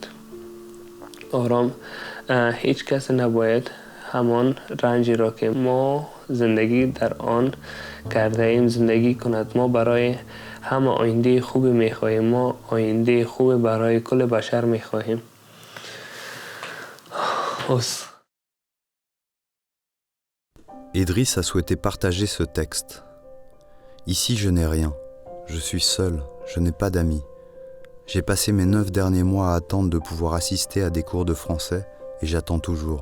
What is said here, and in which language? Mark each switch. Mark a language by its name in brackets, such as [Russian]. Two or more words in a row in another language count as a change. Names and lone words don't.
[Persian] آرام هیچ کس نباید همان رنجی را که ما زندگی در آن کرده ایم زندگی کند. ما برای همه آینده خوبی میخواهیم. ما آینده خوبی برای کل بشر میخواهیم. [French] Idriss a souhaité partager ce texte. Ici, je n'ai rien. Je suis seul. Je n'ai pas d'amis. J'ai passé mes 9 derniers mois à attendre de pouvoir assister à des cours de français et j'attends toujours.